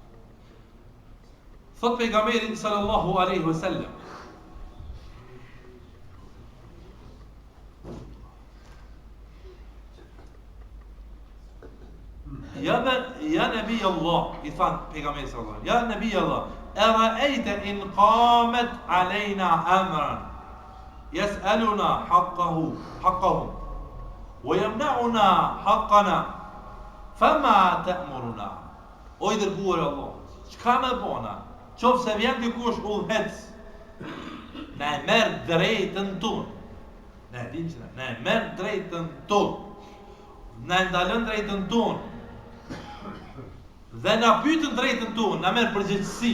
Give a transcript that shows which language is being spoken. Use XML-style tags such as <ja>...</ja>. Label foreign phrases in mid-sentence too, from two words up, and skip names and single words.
<sq>Thot pejgamberi</sq> <ar>صلى الله عليه وسلم, يا نبي الله,</ar> <sq>i thanë pejgamberi</sq> <ar>صلى الله عليه وسلم, يا نبي الله, أرأيت إن قامت علينا أمرا يسألنا حقه ويمنعنا حقنا فما تأمرنا.</ar> <sq>O i dërguar Allah, çka me bona? Qoftë se vjen dikush udhëhec, na e merr drejtën tonë. Na e dim se na e merr drejtën tonë. Na e ndalon drejtën tonë. Dhe na pyetën drejtën tonë, na merr përgjegjësi.</sq>